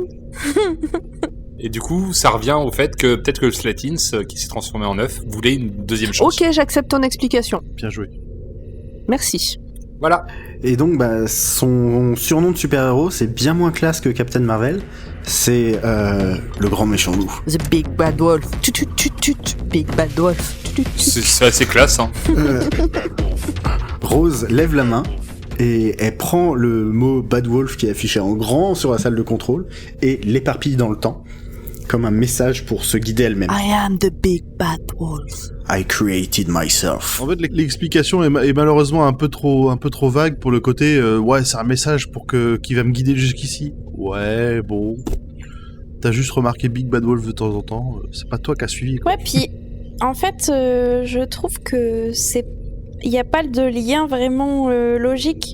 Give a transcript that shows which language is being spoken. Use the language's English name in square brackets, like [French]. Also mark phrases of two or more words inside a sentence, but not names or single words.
[French] Et du coup, ça revient au fait que peut-être que le Slatins, qui s'est transformé en œuf, voulait une deuxième chance. Ok, j'accepte ton explication. Bien joué. Merci. Voilà. Et donc, bah, son surnom de super-héros, c'est bien moins classe que Captain Marvel. C'est le grand méchant loup. [English] The Big Bad Wolf. Tut, tut, tut, tut. Big Bad Wolf. Tut, tut, tut. [French] C'est assez classe, hein. Rose lève la main et elle prend le mot Bad Wolf qui est affiché en grand sur la salle de contrôle et l'éparpille dans le temps, comme un message pour se guider elle-même. [English] I am the Big Bad Wolf. I created myself. [French] En fait, l'explication est malheureusement un peu trop vague pour le côté ouais, c'est un message qui va me guider jusqu'ici. Ouais, bon. T'as juste remarqué Big Bad Wolf de temps en temps, c'est pas toi qui as suivi, quoi. Ouais, puis en fait, je trouve que il n'y a pas de lien vraiment logique.